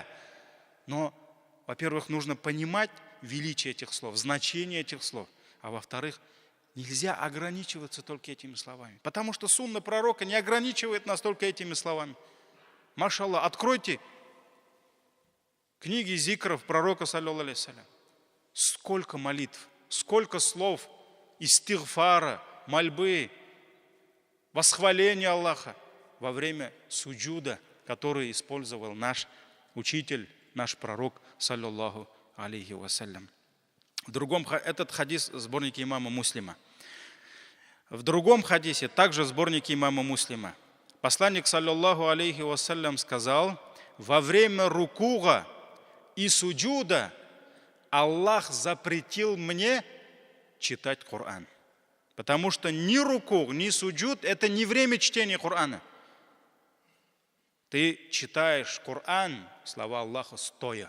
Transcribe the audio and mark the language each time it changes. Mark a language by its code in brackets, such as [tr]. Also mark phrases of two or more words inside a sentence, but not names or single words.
[ru] Но, во-первых, нужно понимать величие этих слов, значение этих слов. А во-вторых, нельзя ограничиваться только этими словами. Потому что сунна пророка не ограничивает нас только этими словами. Машаллах, откройте книги зикров пророка, [ar] صلى الله عليه وسلم. [ru] Сколько молитв, сколько слов истигфара, мольбы, восхваления Аллаха во время суджуда, который использовал наш учитель, наш пророк, [ar] صلى الله عليه وسلم. [ru] Этот хадис в сборнике имама Муслима. В другом хадисе, также в сборнике имама Муслима, посланник, [ar] صلى الله عليه وسلم, [ru] сказал: во время рукуга и суджуда Аллах запретил мне читать Коран. Потому что ни рукуг, ни суджуд — это не время чтения Корана. Ты читаешь Коран, слова Аллаха, стоя.